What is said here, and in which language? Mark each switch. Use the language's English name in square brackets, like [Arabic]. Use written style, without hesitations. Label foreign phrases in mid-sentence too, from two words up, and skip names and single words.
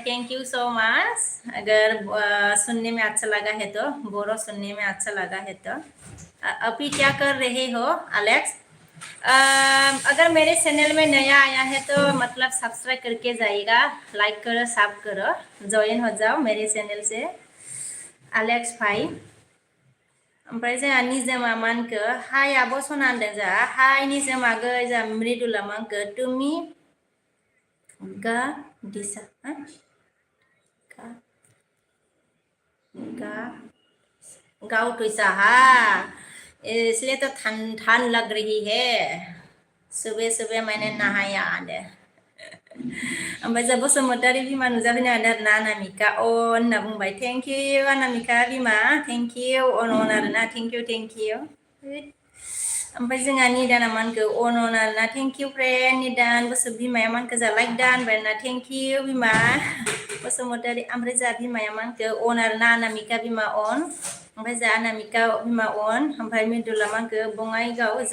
[English] thank you so much [Hindi] अगर सुनने में अच्छा लगा है तो बोरो सुनने में अच्छा लगा है तो अभी क्या कर रहे हो अलेक्स अगर मेरे चैनल में नया आया है तो मतलब सब्सक्राइब करके जाइएगा लाइक करो सब करो ज्वाइन हो जाओ मेरे चैनल से अलेक्स भाई [Bodo] ओमफ्राय जोंहा निजोमा मा होनखो [Hindi] हाय आब' सना होनदों जोंहा हाय निजोम आगै जोंहा मृदुला मा होनखो [Assamese] তুমি গা দিছা [Hindi] गाँव टुसा इसलिए तो ठंड लग रही है सुबह सुबह मैंने नहाया [Bodo] दे ओमफ्राय जों बसुमतारी बिमा नुजाफैनो हादों आरोना अनामिका होनना बुंबाय [English] thank you [Bodo] अनामिका बिमा [English] thank you [Bodo] अन आरोना [English] thank you [Bodo] ओमफ्राय जोंहा निदाना मा होनखो अन आरोना [English] thank you [Bodo] फ्रेन्ड निदान बसु बिमाया मा होनखो जोंहा लाइक दा होनबाय आरोना [English] thank you [Bodo] बिमा बसुमतारी ओमफ्राय जोंहा बिमाया मा होनखो अन आरोना अनामिका बिमा अन ओमफ्राय जोंहा अनामिका बिमा अन ओमफ्राय मृदुला मा होनखो बङाइगाव